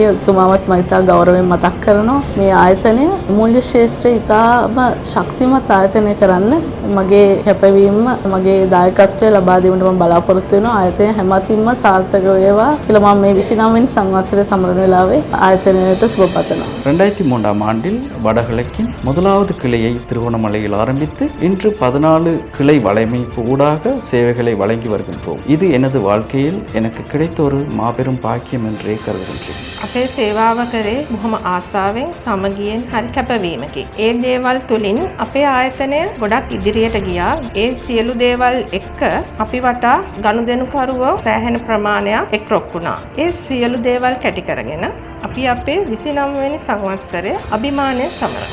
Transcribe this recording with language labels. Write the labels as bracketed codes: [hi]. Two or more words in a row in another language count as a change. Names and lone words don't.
[si] එතුමාවත් මම ඉතා ගෞරවයෙන් මතක් කරනවා. මේ ආයතනය මූල්‍ය ශාස්ත්‍රයේ ඉතාම ශක්තිමත් ආයතනය කරන්න මගේ කැපවීම, මගේ දායකත්වය ලබා දීමට මම බලාපොරොත්තු වෙනවා. ආයතනය හැමතින්ම සාර්ථක වේවා කියලා මම මේ 29 වෙනි සංවත්සරය සමරන වෙලාවේ ආයතනයට සුබ පතනවා. [ta] 2003ஆம் ஆண்டில் வடகிழக்கின் முதலாவது கிளையை திருகோணமலையில் ஆரம்பித்து இன்று 14 கிளை வலையமைப்பு ஊடாக சேவைகளை வழங்கி வருகின்றோம். இது எனது வாழ்க்கையில் எனக்கு கிடைத்த ஒரு மாபெரும் பாக்கியம் என்றே கருதுகின்றேன். [si] අපේ සේවාව කරේ බොහොම ආසාවෙන් සමගියෙන් හරි කැපවීමකින්. ඒ දේවල් තුලින් අපේ ආයතනය ගොඩක් ඉදිරියට ගියා. ඒ සියලු දේවල් එක්ක අපි වටා ගනුදෙනුකරුවෝ සෑහෙන ප්‍රමාණයක් එක්රොක් වුණා. ඒ සියලු දේවල් කැටි කරගෙන අපි අපේ 29 වෙනි සංවත්සරය අභිමානයෙන් සමරනවා.